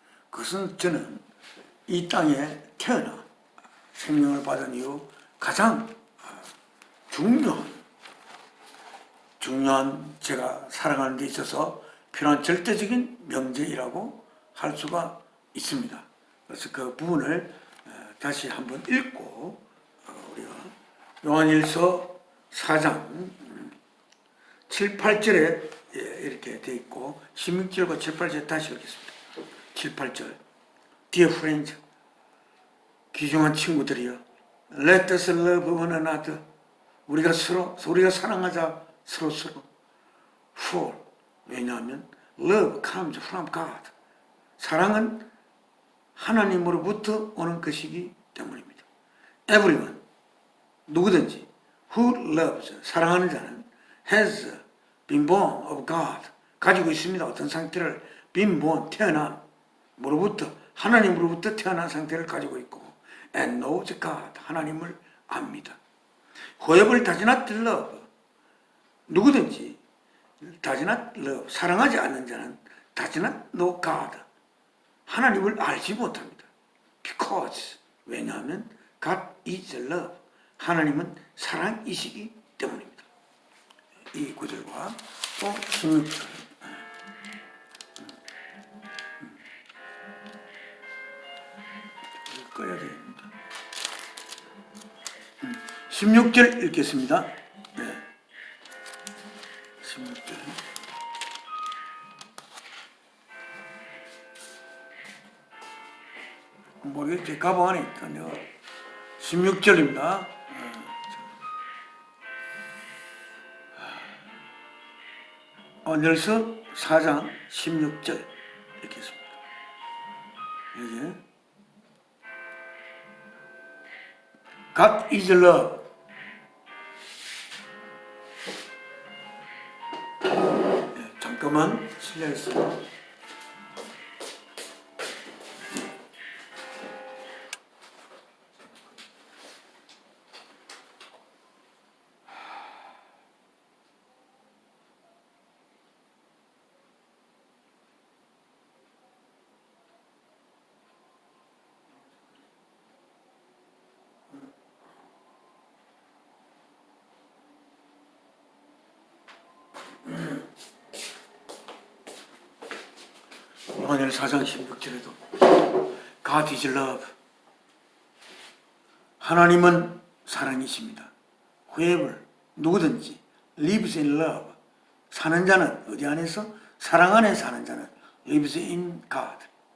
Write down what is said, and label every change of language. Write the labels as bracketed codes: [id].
[ko] 그것은 저는 이 땅에 태어나 생명을 받은 이후 가장 중요한 제가 살아가는 데 있어서 필요한 절대적인 명제이라고 할 수가 있습니다. 그래서 그 부분을 다시 한번 읽고 우리가 요한일서 4장 7, 8절에 이렇게 되어 있고 16절과 7, 8절 다시 읽겠습니다. [en] 7, 8절 Dear friends, [ko] 귀중한 친구들이여, [en] Let us love one another. [ko] 우리가 사랑하자 서로. [en] For, [ko] 왜냐하면 [en] love comes from God. [ko] 사랑은 하나님으로부터 오는 것이기 때문입니다. [en] Everyone, [ko] 누구든지 [en] who loves, [ko] 사랑하는 자는 [en] has been born of God, [ko] 가지고 있습니다. 어떤 상태를 [en] been born, [ko] 태어난, 하나님으로부터 태어난 상태를 가지고 있고, [en] and knows God, [ko] 하나님을 압니다. [en] Whoever does not love, [ko] 누구든지 [en] does not love, [ko] 사랑하지 않는 자는 [en] does not know God, [ko] 하나님을 알지 못합니다. [en] Because, [ko] 왜냐하면 [en] God is love, [ko] 하나님은 사랑이시기 때문입니다. 이 구절과 또 16절 꺼야 되겠습니다. 16절 읽겠습니다. 네. 16절. 모르겠지. 가방 안에 있다. 내가 16절입니다. 요한일서 4장 16절 읽겠습니다. 여기 [en] God is love. [ko] 잠깐만 실례했습니다. 요한일 4장 16절에도 [en] God is love. [ko] 하나님은 사랑이십니다. [en] Whoever, [ko] 누구든지 [en] lives in love. [ko] 사는 자는 어디 안에서? 사랑 안에 사는 자는 [en] lives in God.